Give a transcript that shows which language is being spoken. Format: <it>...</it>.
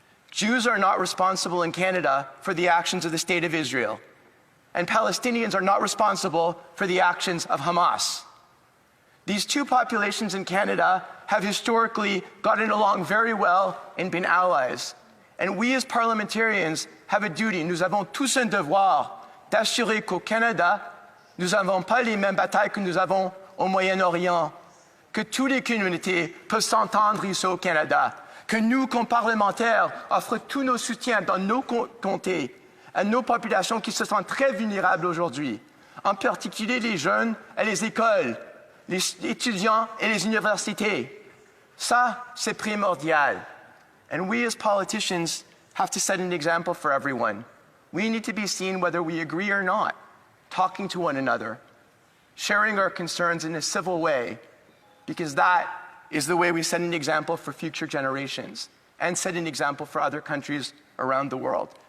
<en>Jews are not responsible in Canada for the actions of the State of Israel, and Palestinians are not responsible for the actions of Hamas. These 2 populations in Canada have historically gotten along very well and been allies. And we as parliamentarians have a duty,</en> <fr>nous avons tous un devoir d'assurer qu'au Canada, nous n'avons pas les mêmes batailles que nous avons au Moyen-Orient, que toutes les communautés peuvent s'entendre ici au Canada, que nous, comme parlementaires, offrons tous nos soutiens dans nos comtés à nos populations qui se sentent très vulnérables aujourd'hui, en particulier les jeunes et les écoles, les étudiants et les universités. Ça, c'est primordial.</fr> <en>And we as politicians have to set an example for everyone. We need to be seen whether we agree or not, talking to one another, sharing our concerns in a civil way, because that is the way we set an example for future generations and set an example for other countries around the world.</en>